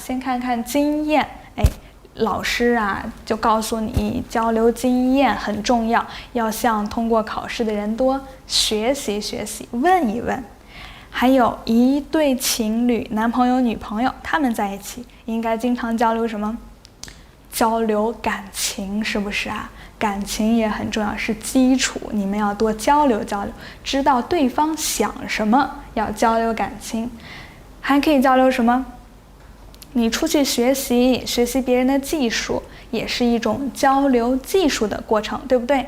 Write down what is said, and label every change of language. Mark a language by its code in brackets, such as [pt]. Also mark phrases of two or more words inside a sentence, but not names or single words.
[zh] 先看看經驗，老師啊就告訴你，交流經驗很重要，要向通過考試的人多學習學習，問一問。還有一對情侶，男朋友女朋友，他們在一起應該經常交流什麼？交流感情，是不是啊？感情也很重要，是基礎，你們要多交流交流，知道對方想什麼，要交流感情。還可以交流什麼？你出去學習別人的技術，也是一種交流技術的過程，對不對？